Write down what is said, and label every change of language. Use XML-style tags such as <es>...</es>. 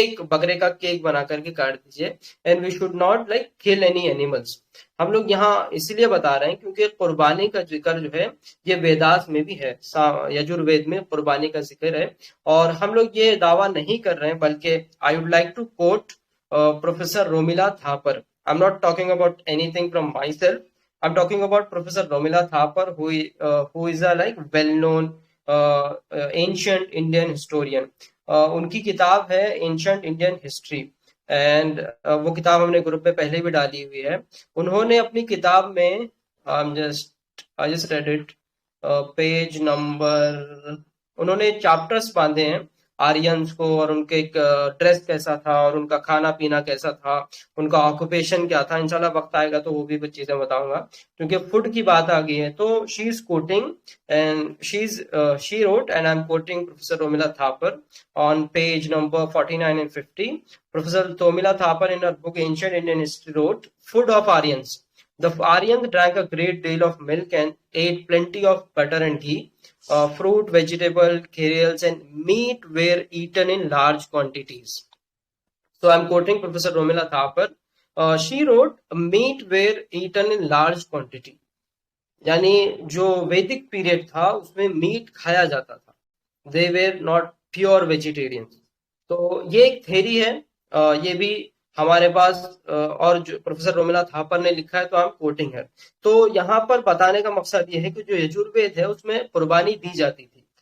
<ur>بکرے کا کیک بنا کر کے کاٹ دیجیے،</ur> <en>And we should not like kill any animals.</en> <ur>ہم لوگ یہاں اس لیے بتا رہے ہیں کیونکہ قربانی کا ذکر جو ہے یہ ویداس میں بھی ہے، یجر وید میں قربانی کا ذکر ہے، اور ہم لوگ یہ دعویٰ نہیں کر رہے ہیں، بلکہ</ur> <en>I would like to quote Professor Romila Thapar. I'm not talking about anything from myself. I'm talking about Professor Romila Thapar, who is a like well-known ancient Indian historian.</en> <ur>ان کی کتاب ہے Ancient Indian History, and وہ کتاب ہم نے group میں پہلے بھی ڈالی ہوئی ہے۔ انہوں نے اپنی کتاب میں</ur> <en>I just read it,</en> <ur>page number, انہوں نے چیپٹرز باندھے ہیں آرینز کو، اور ان کے ایک ڈریس کیسا تھا، اور ان کا کھانا پینا کیسا تھا، ان کا آکوپیشن کیا تھا۔ انشاءاللہ وقت آئے گا تو وہ بھی چیزیں بتاؤں گا، کیونکہ فوڈ کی بات آ گئی ہے۔ تو</ur> <en>She is quoting and she wrote and I am quoting Professor Romila Thapar on page number 49 and 50. Professor Tomila Thapar in her book Ancient Indian History wrote, Food of Aryans. The Aryans drank a great deal of milk and ate plenty of butter and ghee. Fruit, vegetable, cereals, and meat were eaten in large quantities. So I'm quoting Professor Romila Thapar. She wrote, meat were eaten in large quantity.</en> <ur>یعنی جو ویدک period تھا اس میں meat کھایا جاتا تھا.</ur> <en>They were not pure vegetarians.</en> <ur>تو یہ ایک تھیری ہے، یہ بھی ہمارے پاس، اور جو پروفیسر رومیلا تھاپر نے لکھا ہے تو ہم کوٹنگ ہے۔ تو یہاں پر بتانے کا مقصد یہ ہے کہ جو یجر وید ہے اس میں قربانی دی جاتی تھی،</ur>